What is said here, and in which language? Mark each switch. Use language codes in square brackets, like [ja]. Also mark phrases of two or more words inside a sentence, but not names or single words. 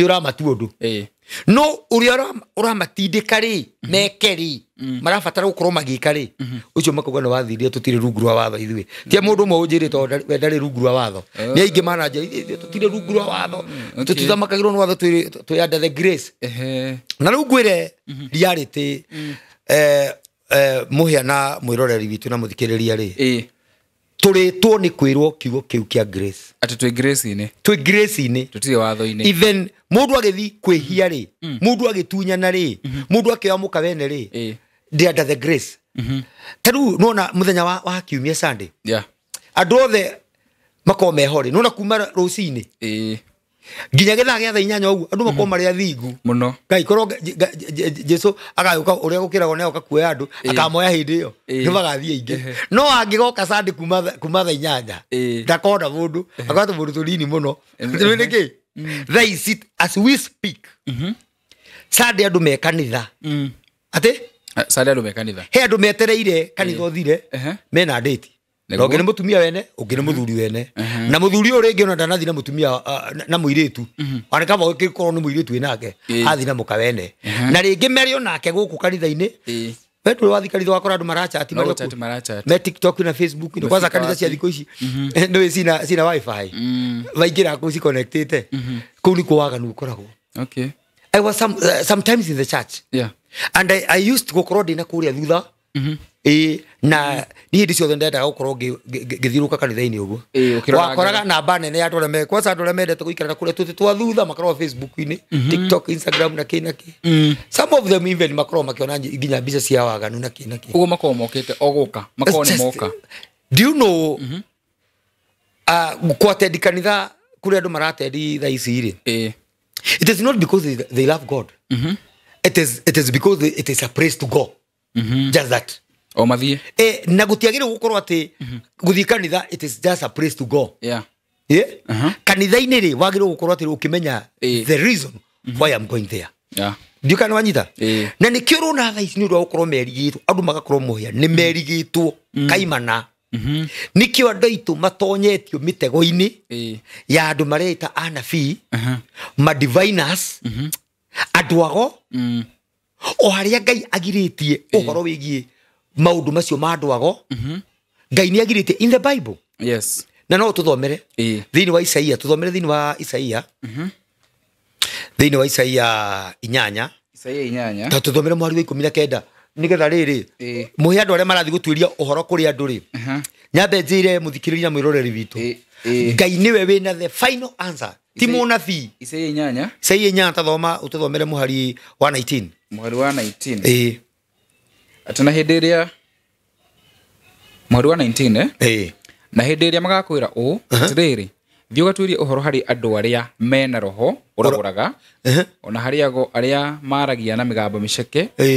[ki] ũramatua ũndũ no ũrĩa ũramatindĩka rĩ meke rĩ marabatara gũkorwo magĩka rĩ ũcio makauga nĩ wathirire tũtirĩ rungu rwa watho ithuĩ tia mũndũ ũmwe ũnjĩrĩ tondũ we ndarĩ rungu rwa watho nĩ aingĩ mananja tũtirĩ rungu rwa watho tũtithamakagĩrwo nĩ watho twĩ [en] under the grace [ki] na rĩu ngwĩre reality mũhĩa na mwĩroreri witũ na mũthikĩrĩria rĩ tũrĩtwo nĩ kwĩrwo kiugo kĩu kĩa grace atĩ twĩ grace-inĩ tũtirĩ watho-inĩ even mũndũ agĩthi kwĩhia rĩ mũndũ agĩtunyana rĩ mũndũ akĩoya mũkawene rĩ ndi [en] under the grace [ki] tarĩu nona mũthenya wa kiumia Sunday andũ othe makorwo meho rĩ nona kuma rũcinĩ nginya getha gĩa thaa 8 ũguo andũ makorwo marĩ athingu mũno Ngai korwo Jesũ agayũka ũrĩa gũkĩragwo nĩ agoka kuoya andũ akamoya hĩndĩ ĩyo nĩ magathiĩ aingĩ no angĩgoka Sunday kuma thaa 8 ndakona mũndũ akorwo mũndũ tũnini mũno nĩkĩ thaa ici [en] as we speak [ki] Sunday andũ me kanitha atĩ Sunday andũ me kanitha he andũ metereire kanitha ũthire mena date Ũngĩ nĩ mũtumia wene, ũngĩ nĩ mũthuri wene. Na mũthuri ũyũ rĩngĩ ona ndanathi na mũtumia na mũirĩtu. Ona kama ũngĩkorwo nĩ mũirĩtu wĩnake, athi na mũka wene. Na rĩngĩ merĩ onake gũkũ kanitha-inĩ. We ndũrĩ wathi kanitha wakora andũ marachat me TikTok na Facebook. Kwanza kanitha cia thikũ ici nĩ cina wifi. Vaingĩra kũu ci connectĩte. Kũu nĩ kũwaganu ũkoragwo. Okay. [en] I was sometimes in the church. Yeah. And I used to [ki] gũkorwo ndĩ na kũrĩa thutha. Na niĩ ndĩ ciothe ndendaga gũkorwo ngĩthiũrũka kanitha-inĩ ũguo. Wakoraga namba nene ya andũ arĩa kwanza andũ arĩa mendete gũikara kũrĩa tũtĩ twa thutha makoragwo Facebook-inĩ, TikTok, Instagram na kĩ na kĩ. [en] Some of them even [ki] makoragwo makĩona nginya mbica cia waganu na kĩ na kĩ. Ũguo makoragwo mokĩte o gũka, makoragwo nĩ moka. [en] Do you know [ki] gũatendi kanitha kũrĩa andũ maratendi thaa ici rĩ? [en] It is not because they love God. It is because it is a praise to God. Just that. [ki] O mathie. Na gũtiagĩrĩire gũkorwo atĩ gũthiĩ kanitha [en] it is just a praise to God. [ki] Yeah. Kanitha-inĩ rĩ wagĩrĩirwo gũkorwo atĩ ũkĩmenya [en] the reason why I'm going there. [ki] Yeah. Ndiũka nĩ wanyita. Na nĩkĩo ũrona thaa ici nĩ ũndũ wa gũkorwo merigĩtwo andũ magakorwo mũhĩa nĩ merigĩtwo kaimana. Nĩkĩo andũ aitũ matonyetio mĩtego-inĩ ya andũ mareita anabii ma diviners andũ ago o harĩa Ngai agirĩtie ũhoro wĩgiĩ maũndũ macio ma andũ ago Ngai nĩ agirĩtie [en] in the Bible. [ki] Yes. Na no tũthomere thĩinĩ wa Isaia, tũthomere thĩinĩ wa Isaia, thĩinĩ wa Isaia 8. Isaia 8. Ta tũthomere mwari wa 19 nĩgetha rĩrĩ mũhe andũ arĩa marathi gũtuĩria ũhoro kũrĩ andũ rĩ nyambe njĩre mũthikĩrĩria mwĩroreri witũ Ngai nĩwe wĩna [en] the final answer [ki] ti mũnabii. Isaia 8. Isaia 8 tathoma ũtũthomere mũhari wa 19. Mũhari wa 19. Atana hĩndĩ ĩrĩa mũhari wa 19 na hĩndĩ ĩrĩa magakwĩra ũũ atĩrĩrĩ thiĩ ũgatuĩrie ũhoro harĩ andũ arĩa mena roho ũragũraga ona harĩ ago arĩa maragia na mĩgambo mĩceke